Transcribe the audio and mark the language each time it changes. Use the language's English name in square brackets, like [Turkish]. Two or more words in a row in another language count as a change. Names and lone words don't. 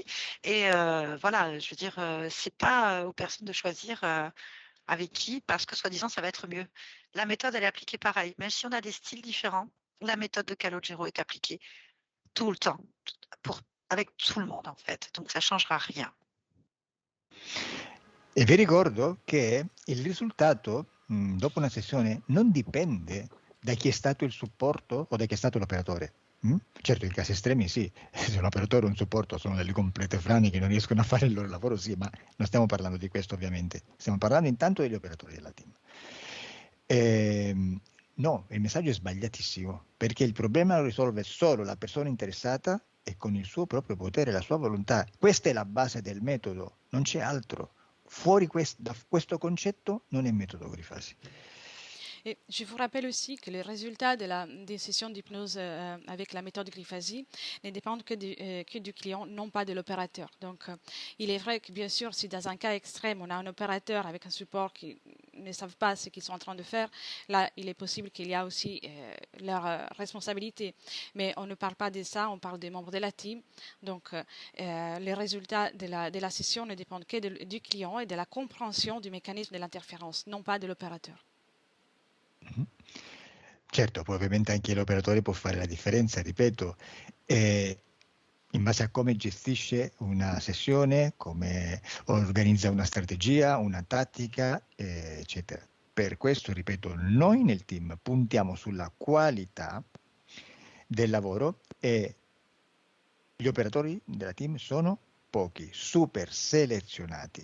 [French] Et voilà, je veux dire, c'est pas aux personnes de choisir avec qui, parce que soi-disant, ça va être mieux. La méthode, elle est appliquée pareil. Même si on a des styles différents, la méthode de Calogero est appliquée tout le temps, avec tout le monde en fait. Donc ça changera rien. [Italian] E vi ricordo che il risultato dopo una sessione non dipende da chi è stato il supporto o da chi è stato l'operatore. Certo, in casi estremi sì, se un operatore o un supporto sono delle complete frane che non riescono a fare il loro lavoro, sì, ma non stiamo parlando di questo ovviamente, stiamo parlando intanto degli operatori della team. No, il messaggio è sbagliatissimo, perché il problema lo risolve solo la persona interessata e con il suo proprio potere, la sua volontà. Questa è la base del metodo, non c'è altro. Fuori da questo concetto non è metodo Grifasi. [French] Et je vous rappelle aussi que les résultats des sessions d'hypnose avec la méthode Grifasi ne dépendent que du client, non pas de l'opérateur. Donc, il est vrai que bien sûr, si dans un cas extrême, on a un opérateur avec un support qui ne savent pas ce qu'ils sont en train de faire, là, il est possible qu'il y a aussi leur responsabilité. Mais on ne parle pas de ça, on parle des membres de la team. Donc, les résultats de la session ne dépendent que du client et de la compréhension du mécanisme de l'interférence, non pas de l'opérateur. [Italian] Certo, poi ovviamente anche l'operatore può fare la differenza, ripeto, in base a come gestisce una sessione, come organizza una strategia, una tattica, eccetera. Per questo, ripeto, noi nel team puntiamo sulla qualità del lavoro e gli operatori della team sono pochi, super selezionati.